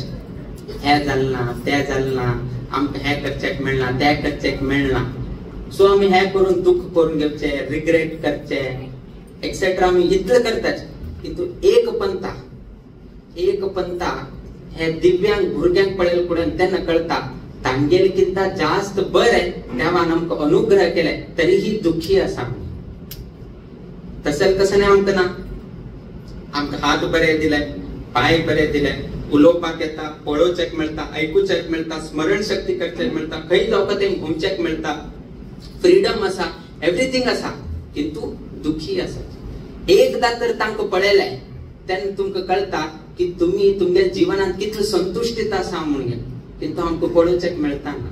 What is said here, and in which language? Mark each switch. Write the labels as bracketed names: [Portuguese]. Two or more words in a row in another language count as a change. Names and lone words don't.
[Konkani] हे जालें ना, ते जालें ना, आमकां हे करचेक मेळना, ते करचेक मेळना. सो आमी हे करून दुःख करून घेवचें, रिग्रेट करचें, एक्सेट्रा आमी इतलें करताच. किंतु एक पंथा हे दिव्यांग भुरग्यांक पळयल पुढे त्यांना कळता तांगेलकिंत जास्त बरें देवान आमकां अनुग्रह केले तरीही दुःखी आसा. तसं कसं नाही आमकां ना, आमकां हात बरे दिले, पाय बरे दिले, उलोवपाक येता, पळोवचेक मेळटा, आयकुचेक मेळटा, स्मरण शक्ती करचेक मेळटा, खंय जावं ते घुमचेक मेळटा, फ्रीडम आसा, एवरीथिंग आसा, किंतु दुःखी आसा. एकदा तर तांकां पळयलें तेन्ना तुमकां कळटा की तुम्ही तुमच्या जीवनात कितलो संतुष्टीत आसा म्हणून, किंतु आमकां पळोवचेक मेळटा ना.